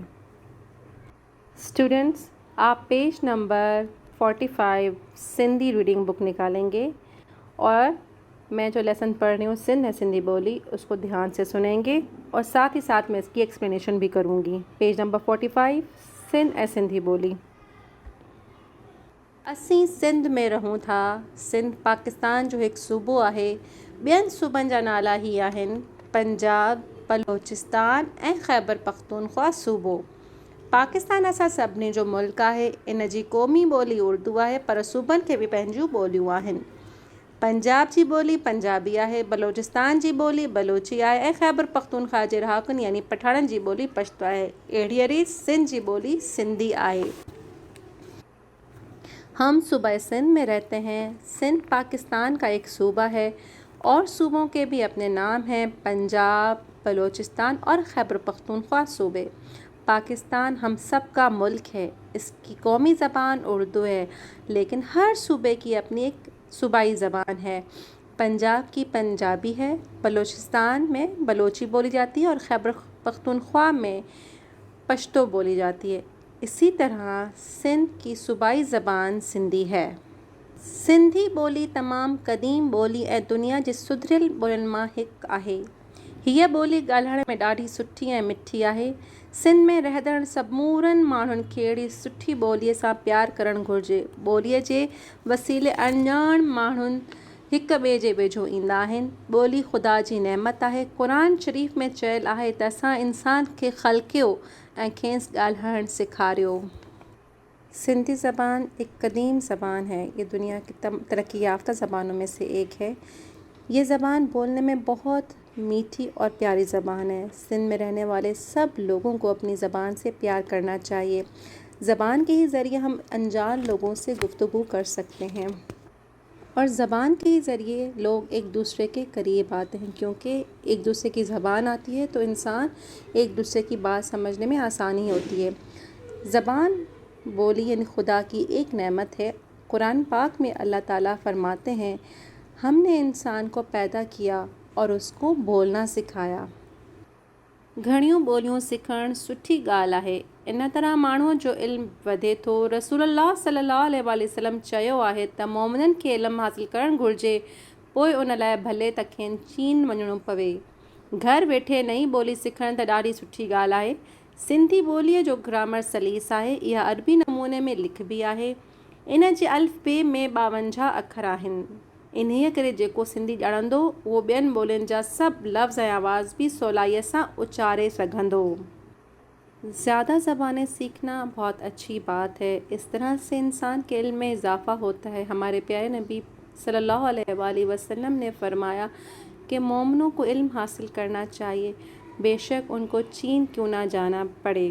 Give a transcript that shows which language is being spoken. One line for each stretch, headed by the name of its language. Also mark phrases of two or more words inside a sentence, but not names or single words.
Urdu: اسٹوڈنٹس، آپ پیج نمبر 45 سندھی ریڈنگ بک نکالیں گے اور میں جو لیسن پڑھ رہی ہوں
Sindhi: سندھ ہے سندھی بولی
Urdu: اس کو دھیان سے سنیں گے اور ساتھ ہی ساتھ میں اس کی ایکسپلینیشن بھی کروں گی۔
Sindhi: پیج نمبر 45 سندھ اے سندھی بولی۔ اسیں سندھ میں رہوں تھا۔ سندھ پاکستان جو ایک صوبو ہے۔ ॿियनि सूबनि जा नाला ही आहिनि पंजाब, बलोचिस्तान ऐं ख़ैबर पख्तूनख्वा सूबो। पाकिस्तान असां सभिनी जो मुल्क आहे। इन जी क़ौमी ॿोली उर्दू आहे पर सूबनि खे बि पंहिंजियूं ॿोलियूं आहिनि। पंजाब जी ॿोली पंजाबी आहे, बलोचिस्तान जी ॿोली बलोची आहे ऐं ख़ैबर पख्तूनख्वा जे रहाकुनि यानी पठाणनि जी ॿोली पश्तो आहे। अहिड़ी सिंध जी ॿोली सिंधी आहे।
Urdu: ہم صوبہ سندھ میں رہتے ہیں. سندھ پاکستان کا ایک صوبہ ہے اور صوبوں کے بھی اپنے نام ہیں، پنجاب، بلوچستان اور خیبر پختونخوا صوبے. پاکستان ہم سب کا ملک ہے۔ اس کی قومی زبان اردو ہے لیکن ہر صوبے کی اپنی ایک صوبائی زبان ہے. پنجاب کی پنجابی ہے، بلوچستان میں بلوچی بولی جاتی ہے اور خیبر پختونخوا میں پشتو بولی جاتی ہے. اسی طرح سندھ کی صوبائی زبان سندھی ہے.
Sindhi: सिंधी ॿोली तमामु क़दीम ॿोली ऐं दुनिया जी सुधरियल ॿोलियुनि मां हिकु आहे। हीअ ॿोली ॻाल्हाइण में ॾाढी सुठी ऐं मिठी आहे। सिंध में रहंदड़ समूरनि माण्हुनि खे अहिड़ी सुठी ॿोलीअ सां प्यारु करणु घुरिजे। ॿोलीअ जे वसीले अनजाण माण्हुनि हिक ॿिए जे वेझो ईंदा आहिनि। ॿोली ख़ुदा जी नेमत आहे। क़ुरान शरीफ़ में चयलु आहे त असां इंसान खे ख़लक़ियो ऐं खेसि ॻाल्हाइणु सेखारियो।
Urdu: سندھی زبان ایک قدیم زبان ہے. یہ دنیا کی ترقی یافتہ زبانوں میں سے ایک ہے۔ یہ زبان بولنے میں بہت میٹھی اور پیاری زبان ہے. سندھ میں رہنے والے سب لوگوں کو اپنی زبان سے پیار کرنا چاہیے. زبان کے ہی ذریعے ہم انجان لوگوں سے گفتگو کر سکتے ہیں اور زبان کے ہی ذریعے لوگ ایک دوسرے کے قریب آتے ہیں کیونکہ ایک دوسرے کی زبان آتی ہے تو انسان ایک دوسرے کی بات سمجھنے میں آسانی ہوتی ہے. زبان بولی یعنی خدا کی ایک نعمت ہے. قرآن پاک میں اللہ تعالیٰ فرماتے ہیں، ہم نے انسان کو پیدا کیا اور اس کو بولنا سکھایا.
Sindhi: घणियूं ॿोलियूं सिखणु सुठी ॻाल्हि आहे। इन तरह माण्हूअ जो इल्मु वधे थो। रसूलुल्लाह
Arabic: صلى الله عليه وسلم
Sindhi: चयो आहे त मोमिननि खे इल्मु हासिलु करणु घुरिजे, पोइ उन लाइ भले त खेनि चीन वञिणो पवे। घर वेठे नई ॿोली सिखणु त ॾाढी सुठी ॻाल्हि आहे। सिंधी ॿोलीअ जो ग्रामर सलीस आहे। इहा अरबी नमूने में लिखबी आहे। इन जे अल्फ़बे में 52 अखर आहिनि। इन्हीअ करे जेको सिंधी ॼाणंदो उहो ॿियनि ॿोलियुनि जा सभु लफ़्ज़ ऐं आवाज़ भी सवलाईअ सां उचारे सघंदो।
Urdu: زیادہ زبانیں سیکھنا بہت اچھی بات ہے. اس طرح سے انسان کے علم میں اضافہ ہوتا ہے۔ ہمارے پیارے نبی
Arabic: صلى الله عليه وسلم
Urdu: نے فرمایا کہ مومنوں کو علم حاصل کرنا چاہیے، بیشک ان کو چین کیوں نہ جانا پڑے.